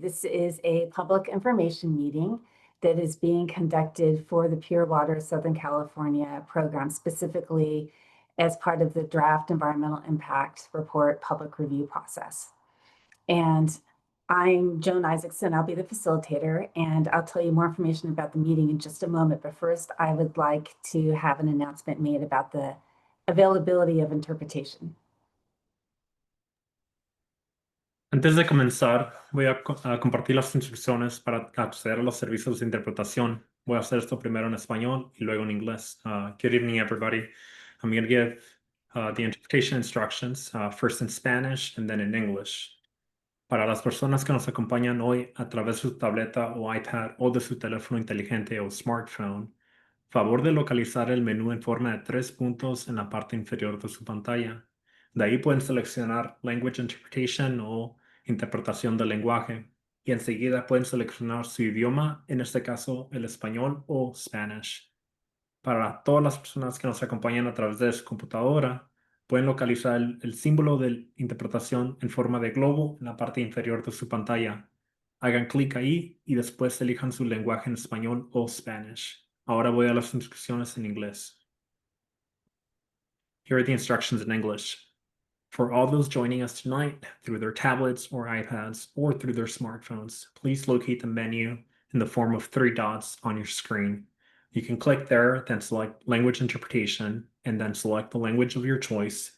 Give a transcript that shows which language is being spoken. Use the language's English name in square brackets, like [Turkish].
[English] This is a public information meeting that is being conducted for the Pure Water Southern California program, specifically as part of the draft environmental impact report public review process. And I'm Joan Isaacson. I'll be the facilitator, and I'll tell you more information about the meeting in just a moment. But first, I would like to have an announcement made about the availability of interpretation. [Spanish] Antes de comenzar, voy a compartir las instrucciones para acceder a los servicios de interpretación. Voy a hacer esto primero en español y luego en inglés. [English] Good evening, everybody. I'm going to give the interpretation instructions first in Spanish and then in English. [Spanish] Para las personas que nos acompañan hoy a través de su tableta o iPad o de su teléfono inteligente o smartphone, favor de localizar el menú en forma de 3 puntos en la parte inferior de su pantalla. De ahí pueden seleccionar Language Interpretation o interpretación del lenguaje y enseguida pueden seleccionar su idioma, en este caso el español o Spanish. Para todas las personas que nos acompañan a través de su computadora, pueden localizar el símbolo de interpretación en forma de globo en la parte inferior de su pantalla. Hagan clic ahí y después elijan su lenguaje en español o Spanish. Ahora voy a las instrucciones en inglés. [English] Here are the instructions in English. For all those joining us tonight through their tablets or iPads or through their smartphones, please locate the menu in the form of 3 dots on your screen. You can click there, then select Language Interpretation, and then select the language of your choice.